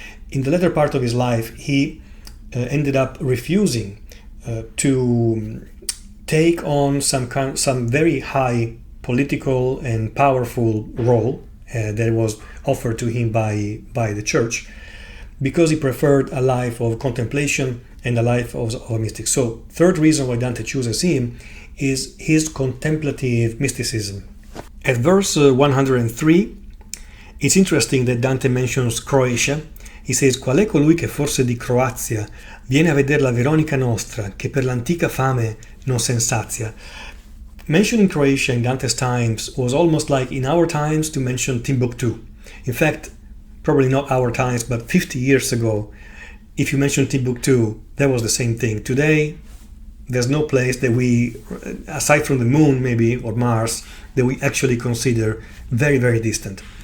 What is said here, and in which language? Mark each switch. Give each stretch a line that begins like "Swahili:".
English: In the latter part of his life, he ended up refusing to take on some very high political and powerful role that was offered to him by the church, because he preferred a life of contemplation and a life of a mystic. So, third reason why Dante chooses him is his contemplative mysticism. At verse 103, it's interesting that Dante mentions Croatia. He says,
Italian: Qual è colui che forse di Croazia viene a vedere la Veronica nostra, che per l'antica fame non sensazia.
English: Mentioning Croatia in Dante's times was almost like in our times to mention Timbuktu. In fact, probably not our times, but 50 years ago, if you mention Timbuktu, that was the same thing. Today, there's no place that we, aside from the moon maybe, or Mars, that we actually consider very, very distant.